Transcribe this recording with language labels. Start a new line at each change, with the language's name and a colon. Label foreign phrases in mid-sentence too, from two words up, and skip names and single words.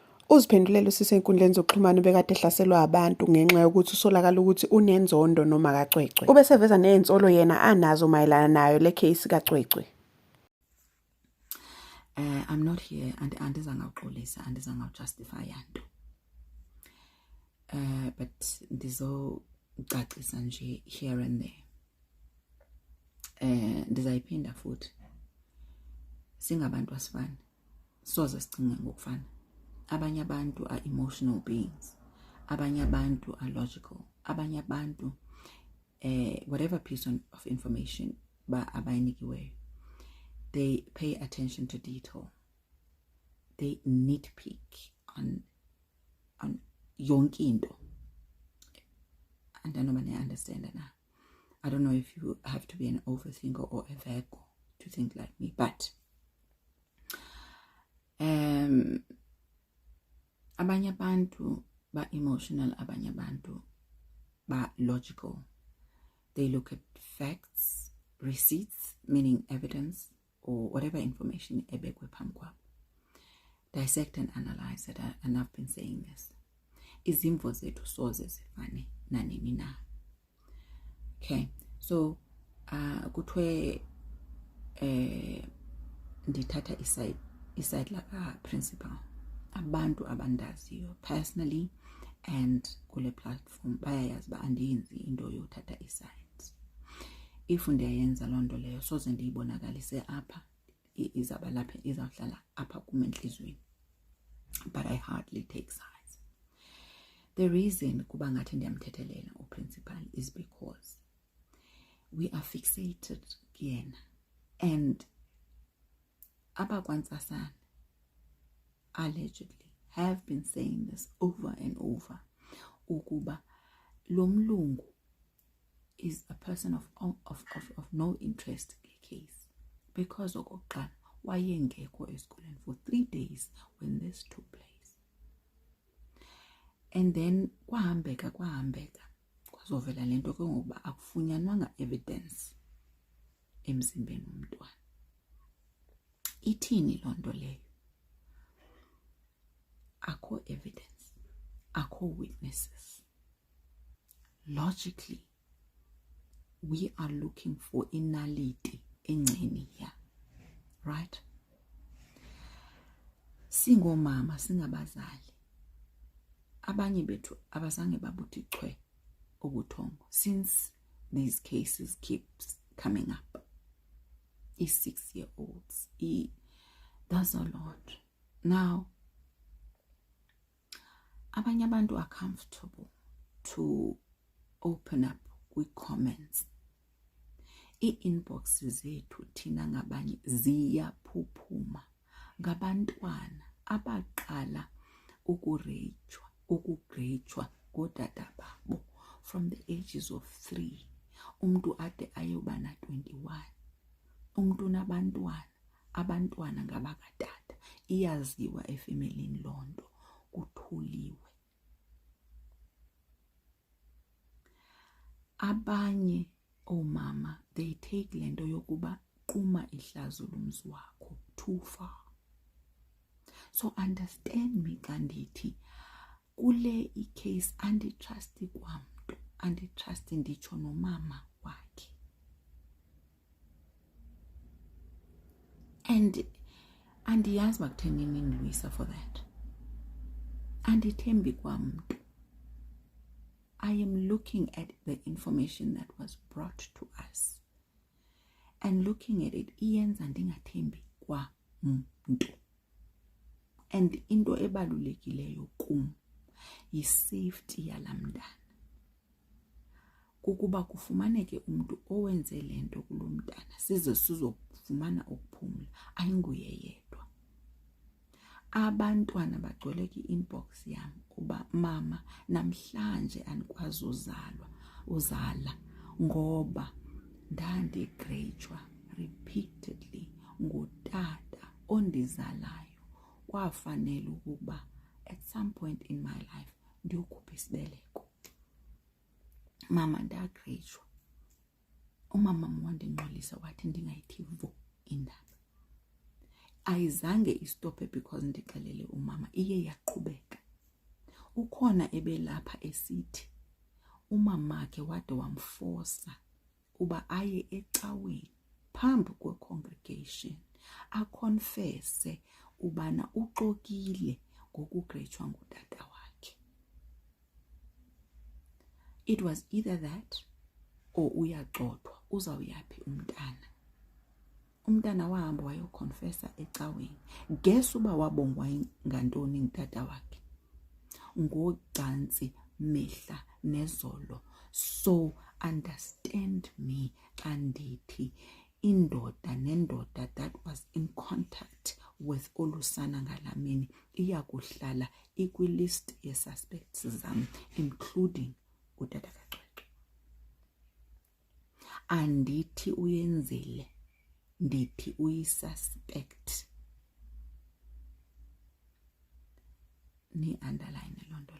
Zulu: Uziphendulele usisenkundleni zokuxhumana ubekade ehlaselwa abantu ngenxa yokuthi usolakala ukuthi unenzondo noma kacwecwe. Ube seveza ney'nsolo yena anazo mayelana nayo le case kacwecwe.
English: I'm not here and
Xhosa: andizangawuxolisa andizangawujustifya nto.
English: But
Xhosa: ndizocacisa nje
English: here and there.
Xhosa: Ndizayiphinda futhi. Singabantu asifani. Soze sicinge ngokufana. Abanye abantu
English: are emotional beings.
Xhosa: Abanye abantu
English: are logical.
Xhosa: Abanye abantu
English: whatever piece of information abayinikiweyo, they pay attention to detail. They nitpick on
Xhosa: yonke into.
English: And I don't understand that now. I don't know if you have to be an overthinker or a Virgo to think like me, but
Xhosa: abanye abantu ba
English: emotional,
Xhosa: abanye abantu ba
English: logical. They look at facts, receipts, meaning evidence, or whatever information
Xhosa: ebekwe phambi kwabo.
English: Dissect and analyze it, and I've been saying this.
Xhosa: Izimvo zethu soze zifane nanini na. Okay, so kuthiwe ndithatha iside laka principal. Abantu abandaziyo
English: personally and
Xhosa: kule platform bayayazi ba andiyenzi into yothatha isides. If ndiyayenza loo nto leyo soze ndiyibonakalise apha, izaba lapha, izawuhlala apha kum enhlizweni.
English: But I hardly take sides. The reason
Xhosa: kuba ngathi ndiyamthethelela uprincipal
English: is because we are fixated kuyena, and abakwantsasana allegedly have been saying this over and over.
Xhosa: Ukuba lo mlungu
English: is a person of no interest in the case, because
Xhosa: okokuqala wayengekho esikoleni
English: for 3 days when this took place. And then
Xhosa: kwahambeka kwazovela lento ke ngokuba akufunyanwanga evidence emzimbeni womntwana. Ithini loo nto leyo? Akho evidence, akho witnesses.
English: Logically, we are looking for
Xhosa: inality engceni
English: here, right?
Xhosa: Singomama, singabazali, abanye bethu abazange babuthi chwe ubuthongo
English: since these cases keeps coming up. 6-year-olds, that's a lot. Now,
Xhosa: abanye abantu
English: are comfortable to open up with comments.
Xhosa: I-inbox zethu thina ngabanye ziyaphuphuma ngabantwana abaqala ukugrejwa kodada babo
English: from the ages of
Xhosa: 3. Umuntu ade ayoba na 21. Umuntu abantwana ngabakatata. Iyaziwa efemelini lonto, kuthuliwe. Abanye omama,
English: they take
Xhosa: lento yokuba quma ihlazo lomzi wakho
English: too far. So understand me
Xhosa: kandithi kule case anditrust kwamntu, anditrust nditsho nomama wakhe. And andiyazi bakuthenini Luisa
English: for that.
Xhosa: Andithembi kwamntu.
English: I am looking at the information that was brought to us. And looking at it,
Xhosa: iyenza ndingathembi kwamuntu. And into ebalulekileyo kum yi-safety yalamntana. Kukuba kufumaneke umuntu owenze lento kulo mntana size sizofumana ukuphumla, ayinguye yedwa. Abantwana bagcwele ki-inbox yam kuba mama namhlanje andikwazi uzala ngoba ndandigrejwa repeatedly ngutata ondizalayo. Kwafanele ukuba
English: at some point in my life
Xhosa: ndiyokhupha isibeleko. Mama ndagrejwa. Umama wandingxolisa wathi ndingayithi vo indaba. ayizange istophe because ndixelele umama, iye yaqhubeka. Ukhona ebelapha esithi umamakhe wade wamforsa uba aye ecaweni phambi kwe-congregation akonfese ubana uxokile ngokugrejwa ngutata wakhe.
English: It was either that or
Xhosa: uyaxothwa, uzawuyaphi umntana. Umntana wahamba wayokonfesa ecaweni. Guess uba wabongwa ngantoni ngutata wakhe? Ngogcansi mehla nezolo.
English: So understand me
Xhosa: xa ndithi indoda nendoda
English: that was in contact with
Xhosa: olusana ngalamini iyakuhlala ikwilist ye-suspects zam, including utata kaCwecwe. Andithi uyenzile, ndithi uyisuspect. Ni-underline loo nto leyo.